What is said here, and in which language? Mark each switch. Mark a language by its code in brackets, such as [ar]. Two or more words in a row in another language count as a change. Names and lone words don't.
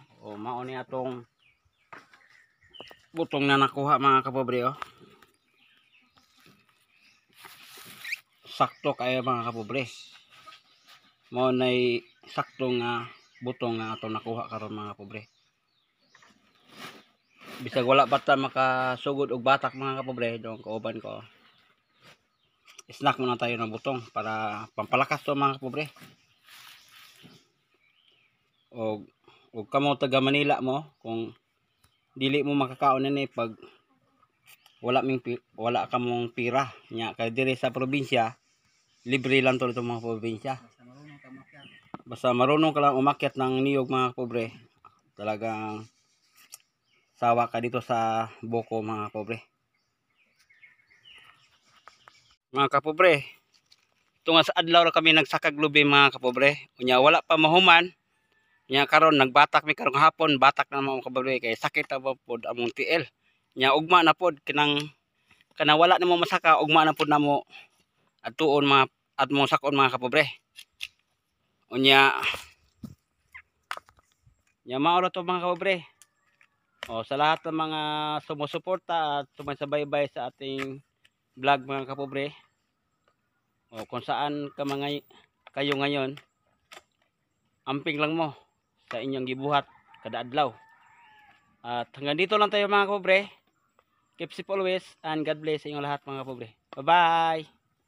[ceb] Mao ni atong butong na nakuha mga kapobre sakto kayo mga kapobre. Mao nay sakto nga butong nga atong nakuha karon mga kapobre. Bisag wala pa ta makasugod og batak mga kapobre, dong kauban ko. [tl] Snack muna tayo ng butong para pampalakas to mga kapobre. [ceb] Og kamo taga Manila mo, kung dili mo makakaon ni pag wala ka mong pira nya kay dire sa probinsya libre lang to mga probinsya. [tl] Basta marunong ka lang umakyat ng niyog mga kapobre, talagang sawa ka dito sa buko mga kapobre. [ceb] Mga kapobre, tunga sa adlaw ra kami nagsakag lubi mga kapobre. Unya wala pa mahuman. Nya karon nagbatak mi karong hapon, batak na mga kapobre kay sakit ta pod among tiil. Nya ugma na pod kanang wala na mo masaka, ugma na pod namo adtuon mga at mo sakon mga kapobre. Unya mao ra to mga kapobre. [tl] Sa lahat ng mga sumusuporta at sumasabaybay sa ating vlog mga kapobre, kung saan kayo ngayon, [ceb] amping lang mo sa inyong gibuhat kada adlaw. [tl] At hanggang dito lang tayo mga kapobre. [en] Keep safe always and God bless [tl] sa inyong lahat mga kapobre. [en] Bye bye.